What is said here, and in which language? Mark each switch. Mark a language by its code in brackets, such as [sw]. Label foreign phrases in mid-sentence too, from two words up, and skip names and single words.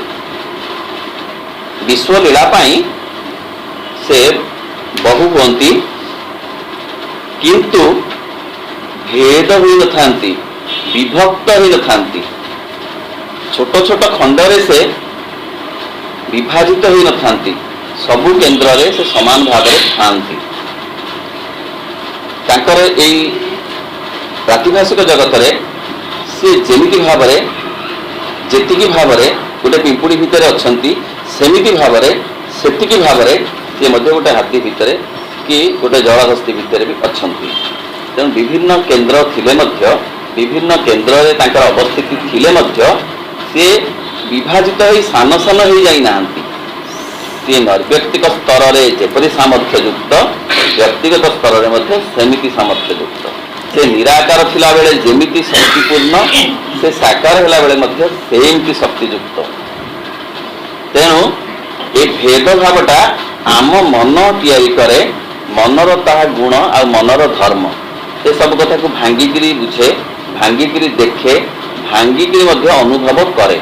[or] ବିଶ୍ୱ ଲୀଳା ପାଇଁ ସେ ବହୁ ହୁଅନ୍ତି, କିନ୍ତୁ ଭେଦ ହୋଇ ନ ଥାଆନ୍ତି, ବିଭକ୍ତ ହୋଇ ନ ଥାଆନ୍ତି। ଛୋଟ ଛୋଟ ଖଣ୍ଡରେ ସେ ବିଭାଜିତ ହୋଇ ନ ଥାଆନ୍ତି, ସବୁ କେନ୍ଦ୍ର ରେ ସେ ସମାନ ଭାବ ରେ ଥାଆନ୍ତି। ତାଙ୍କର ଏହି ପ୍ରାତିଭାଷିକ ଜଗତ ରେ ସେ ଯେମିତି ଭାବ ରେ ଯେତିକି ଭାବ ରେ ଗୋଟେ ପିମ୍ପୁଡ଼ି ଭିତର ଅଛନ୍ତି, ସେମିତି ଭାବ ରେ ସେତିକି ଭାବ ରେ ସେ ମଧ୍ୟ ଗୋଟେ ହାତୀ ଭିତର କି ଗୋଟେ ଜଳହସ୍ତୀ ଭିତର ବି ଅଛନ୍ତି। ତେଣୁ ବିଭିନ୍ନ କେନ୍ଦ୍ର ଥିଲେ ମଧ୍ୟ, ବିଭିନ୍ନ କେନ୍ଦ୍ର ରେ ତାଙ୍କର ଅବସ୍ଥିତି ଥିଲେ ମଧ୍ୟ ସେ ବିଭାଜିତ ହୋଇ ସାନ ସାନ ହୋଇ ଯାଆନ୍ତି ନାହିଁ। ସେ ନୈର୍ବ୍ୟକ୍ତିକ ସ୍ତର ରେ ଯେପରି ସାମର୍ଥ୍ୟ ଯୁକ୍ତ, ବ୍ୟକ୍ତିଗତ ସ୍ତର ରେ ମଧ୍ୟ ସେମିତି ସାମର୍ଥ୍ୟ ଯୁକ୍ତ। ସେ ନିରାକାର ଥିଲା ବେଳେ ଯେମିତି ଶକ୍ତିପୂର୍ଣ୍ଣ, ସେ ସାକାର ହେଲା ବେଳେ ମଧ୍ୟ ସେମିତି ଶକ୍ତିଯୁକ୍ତ। ତେଣୁ ଏ ଭେଦ ଭାବଟା ଆମ ମନ ତିଆରି କରେ, ମନର ତାହା ଗୁଣ ଆଉ ମନର ଧର୍ମ, ସେ ସବୁ କଥା କୁ ଭାଙ୍ଗିକି ବୁଝେ, ଭାଙ୍ଗିକି ଦେଖେ, ଭାଙ୍ଗିକି ମଧ୍ୟ ଅନୁଭବ କରେ।